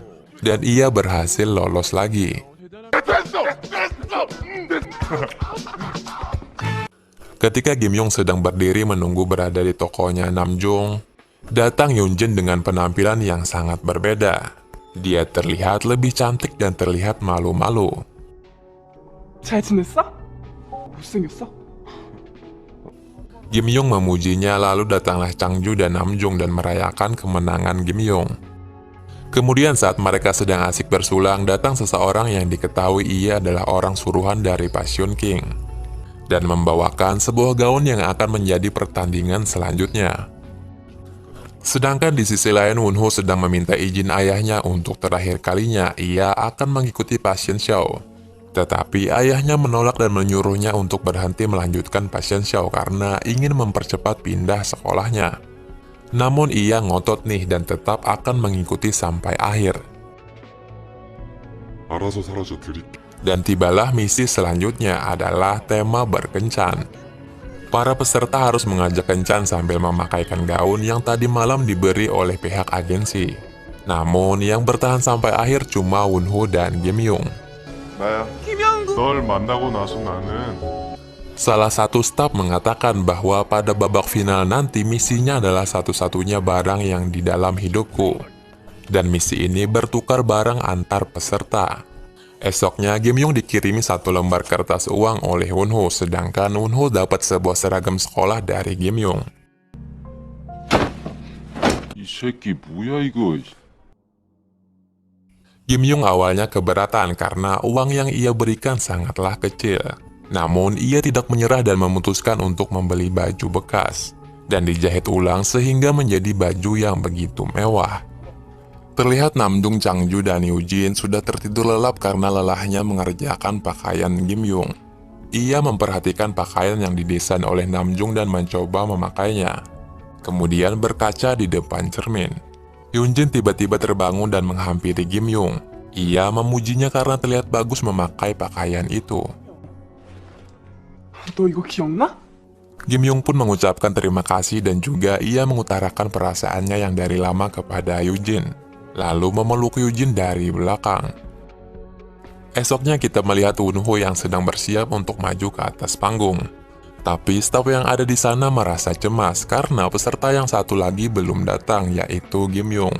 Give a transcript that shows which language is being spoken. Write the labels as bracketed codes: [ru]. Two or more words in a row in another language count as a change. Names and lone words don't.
[id] Dan ia berhasil lolos lagi. Ketika Kim Young sedang berdiri menunggu berada di tokonya Namjoon, datang Yoonjin dengan penampilan yang sangat berbeda. Dia terlihat lebih cantik dan terlihat malu-malu. [ko] 잘 지냈어? 못생겼어? [id] Kim Young memujinya, lalu datanglah Changju dan Namjoon dan merayakan kemenangan Kim Young. Kemudian saat mereka sedang asik bersulang, datang seseorang yang diketahui ia adalah orang suruhan dari Passion King dan membawakan sebuah gaun yang akan menjadi pertandingan selanjutnya. Sedangkan di sisi lain, Won-ho sedang meminta izin ayahnya untuk terakhir kalinya ia akan mengikuti Passion Show. Tetapi ayahnya menolak dan menyuruhnya untuk berhenti melanjutkan Passion Show karena ingin mempercepat pindah sekolahnya. Namun ia ngotot nih dan tetap akan mengikuti sampai akhir. [ko] 알아서 사라져 드릴게. [id] Dan tibalah misi selanjutnya adalah tema berkencan. Para peserta harus mengajak kencan sambil memakaikan gaun yang tadi malam diberi oleh pihak agensi. Namun yang bertahan sampai akhir cuma Won-ho dan Kim Young. [ko] 나야. 널 만나고 나서 나는 [id] Salah satu staf mengatakan bahwa pada babak final nanti misinya adalah satu-satunya barang yang di dalam hidupku. Dan misi ini bertukar barang antar peserta. Esoknya, Kim Young dikirimi 1 lembar kertas uang oleh Won-ho, sedangkan Won-ho dapat sebuah seragam sekolah dari Kim Young. [ko] 이 새끼 뭐야 이거. [id] Kim Young awalnya keberatan karena uang yang ia berikan sangatlah kecil. Namun, ia tidak menyerah dan memutuskan untuk membeli baju bekas dan dijahit ulang sehingga menjadi baju yang begitu mewah. Terlihat Namjoon, Changju, dan Yujin sudah tertidur lelap karena lelahnya mengerjakan pakaian Kim Young. Ia memperhatikan pakaian yang didesain oleh Namjoon dan mencoba memakainya. Kemudian berkaca di depan cermin. Yunjin tiba-tiba terbangun dan menghampiri Kim Young. Ia memujinya karena terlihat bagus memakai pakaian itu. [ko] 너 이거 기억나? [id] Kim Young pun mengucapkan terima kasih dan juga ia mengutarakan perasaannya yang dari lama kepada Yujin. Lalu memeluk Yujin dari belakang. Esoknya kita melihat Won-ho yang sedang bersiap untuk maju ke atas panggung. Tapi staf yang ada di sana merasa cemas karena peserta yang satu lagi belum datang, yaitu Kim Young.